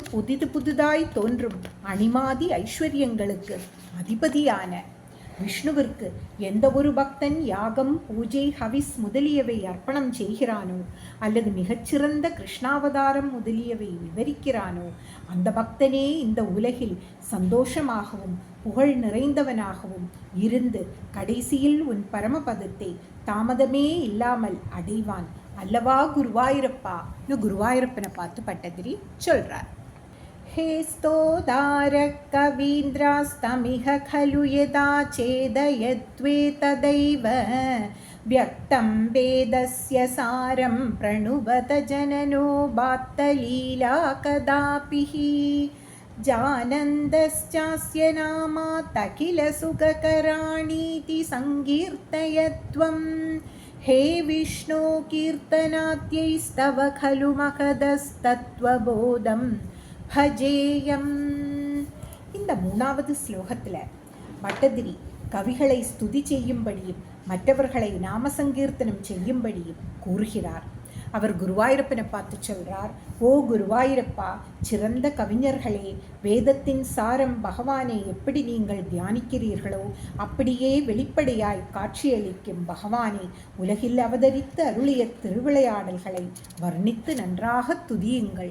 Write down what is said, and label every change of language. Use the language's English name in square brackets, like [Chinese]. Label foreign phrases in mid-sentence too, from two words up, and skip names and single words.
[Tamil] புதிதாய் தோன்றும் அணிமாதி ஐஸ்வர்யங்களுக்கு அதிபதியான விஷ்ணுவிற்கு எந்த ஒரு பக்தன் யாகம், பூஜை, ஹவிஸ் முதலியவை அர்ப்பணம் செய்கிறானோ, அல்லது மிகச்சிறந்த கிருஷ்ணாவதாரம் முதலியவை விவரிக்கிறானோ, அந்த பக்தனே இந்த உலகில் சந்தோஷமாகவும் புகழ் நிறைந்தவனாகவும் இருந்து கடைசியில் உன் பரமபதத்தை தாமதமே இல்லாமல் அடைவான் அல்லவா குருவாயூரப்பா. குருவாயூரப்பனை பார்த்து பட்டதிரி சொல்றார். [Sanskrit] हे स्तोदारः कवीन्द्रास्तमिह खलु यदा चेदयद्वेतदैव व्यक्तं वेदस्य सारं प्रणुवत जननो बात्तलीला कदापि जानन्दश्चास्य नामात् अखिलसुखकराणीति सङ्कीर्तयत्वं हे विष्णो कीर्तनाद्यैस्तव खलु महदस्तत्त्वबोधं பஜேயம். [Tamil] இந்த 3வது ஸ்லோகத்தில் பட்டதிரி கவிகளை ஸ்துதி செய்யும்படியும் மற்றவர்களை நாம சங்கீர்த்தனம் செய்யும்படியும் கூறுகிறார். அவர் குருவாயூரப்பனை பார்த்து சொல்றார், ஓ குருவாயூரப்பா, சிறந்த கவிஞர்களே, வேதத்தின் சாரம் பகவானை எப்படி நீங்கள் தியானிக்கிறீர்களோ அப்படியே வெளிப்படையாய் காட்சியளிக்கும் பகவானை உலகில் அவதரித்து அருளிய திருவிளையாடல்களை வர்ணித்து நன்றாக துதியுங்கள்.